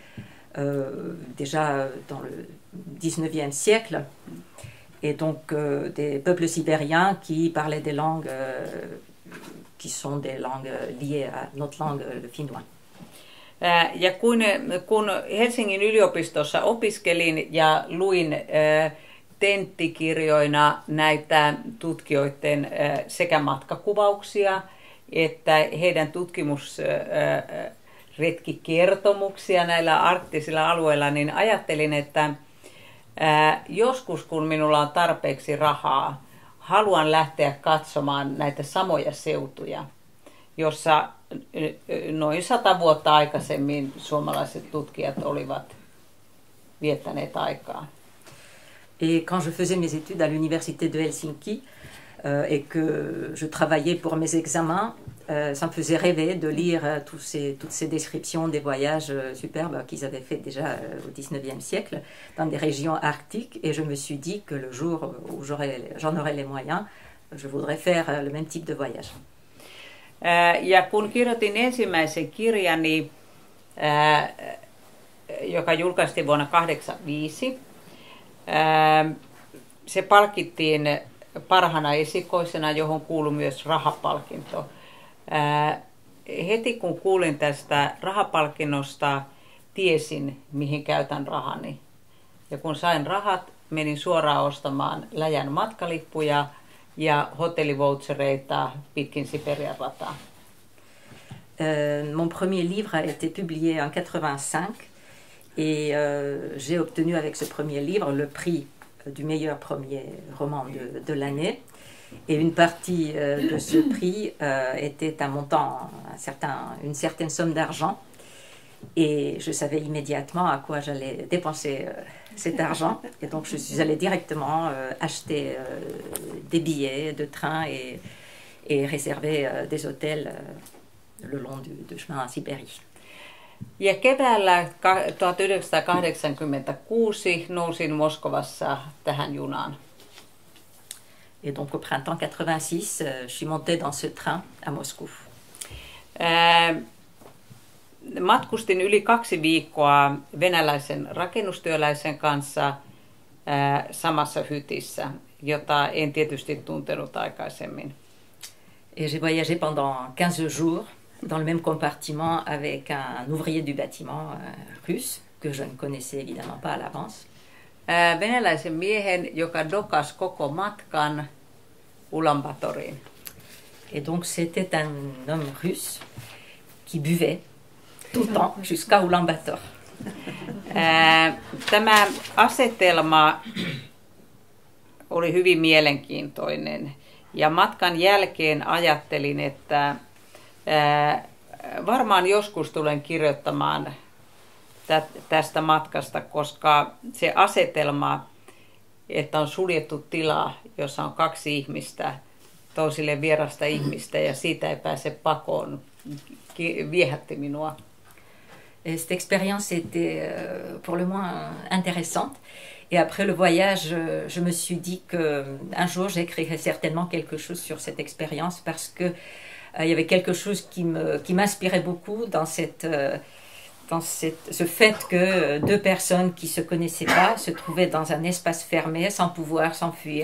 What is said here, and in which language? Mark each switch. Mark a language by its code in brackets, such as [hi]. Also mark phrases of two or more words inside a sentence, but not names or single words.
[fr] Déjà dans le 19e siècle, et donc des peuples sibériens qui parlaient des langues qui sont des langues liées à notre langue, le finnois. [fi] Ja kun Helsingin yliopistossa opiskelin ja luin tenttikirjoina näitä tutkijoiden sekä matkakuvauksia että heidän retkikertomuksia näillä arktisilla alueilla, niin ajattelin, että joskus kun minulla on tarpeeksi rahaa, haluan lähteä katsomaan näitä samoja seutuja, jossa noin 100 vuotta aikaisemmin suomalaiset tutkijat olivat viettäneet aikaa. [fr] Et quand je faisais mes études à l'université de Helsinki et que je travaillais pour mes examens, ça me faisait rêver de lire toutes ces descriptions des voyages superbes qu'ils avaient fait déjà au 19e siècle dans des régions arctiques, et je me suis dit que le jour où j'en aurais les moyens, je voudrais faire le même type de voyage. [fi] Ja kun kirjoitin ensimmäisen kirjani, joka julkaistiin vuonna 1985, se palkittiin parhaana esikoisena, johon kuului myös rahapalkinto. Heti kun kuulin tästä rahapalkinnosta, tiesin, mihin käytän rahani. Ja kun sain rahat, menin suoraan ostamaan läjän matkalippuja ja hotellivoutsereita pitkin Siperian rataa. [fr] Mon premier livre a été publié en 85 et j'ai obtenu avec ce premier livre le prix du meilleur premier roman de l'année. Et une partie de ce prix était un montant, une certaine somme d'argent. Et je savais immédiatement à quoi j'allais dépenser cet argent. Et donc je suis allée directement acheter des billets de train et réserver des hôtels le long du chemin en Sibérie. [fi] Ja keväällä 1986 nousin Moskovassa tähän junaan. [fr] Et donc au printemps 86, je suis montée dans ce train à Moscou. [fi] Matkustin yli 2 viikkoa venäläisen rakennustyöläisen kanssa samassa hytissä, jota en tietysti tuntenut aikaisemmin. [fr] Et j'ai voyagé pendant 15 jours dans le même compartiment avec un ouvrier du bâtiment russe, que je ne connaissais évidemment pas à l'avance. [fi] Venäläisen miehen, joka dokas koko matkan Ulaanbaatoriin. [fr] Et donc c'était un homme russe qui buvait tout le temps jusqu'à Ulaanbaatar. [fi] Tämä asetelma oli hyvin mielenkiintoinen ja matkan jälkeen ajattelin, että varmaan joskus tulen kirjoittamaan tästä matkasta, koska se asetelma, että on suljettu tila, jossa on 2 ihmistä, toisille vierasta ihmistä ja siitä ei pääse pakoon, viehätti minua. [fr] Et cette expérience était pour le moins intéressante. Et après le voyage, je me suis dit qu'un jour j'écrirais certainement quelque chose sur cette expérience parce que il y avait quelque chose qui m'inspirait beaucoup dans ce fait que 2 personnes qui ne se connaissaient pas se trouvaient dans un espace fermé sans pouvoir s'enfuir.